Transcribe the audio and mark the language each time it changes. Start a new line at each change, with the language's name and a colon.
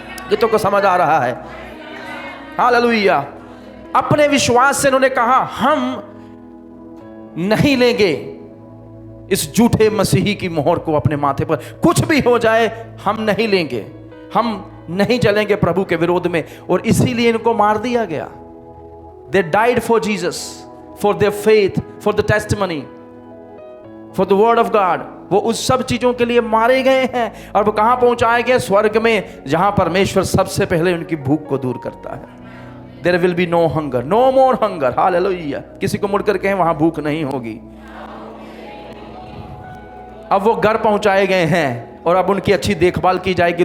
Hindi: ये तो को समझ आ रहा है? हालेलुया। अपने विश्वास से उन्होंने कहा हम नहीं लेंगे इस झूठे मसीही की मोहर को अपने माथे पर, कुछ भी हो जाए हम नहीं लेंगे, हम नहीं चलेंगे प्रभु के विरोध में। और इसीलिए इनको मार दिया गया।
English: They died for Jesus, for their faith, for the testimony, for the word of God।
Hindi: वो उस सब चीजों के लिए मारे गए हैं। और वो कहां पहुंचाए गए? स्वर्ग में, जहां परमेश्वर सबसे पहले उनकी भूख को दूर करता है।
English: There will be no hunger, no more hunger। Hallelujah.
Hindi: किसी को मुड़कर कहें वहां भूख नहीं होगी। अब वो घर पहुंचाए गए हैं और अब उनकी अच्छी देखभाल की जाएगी।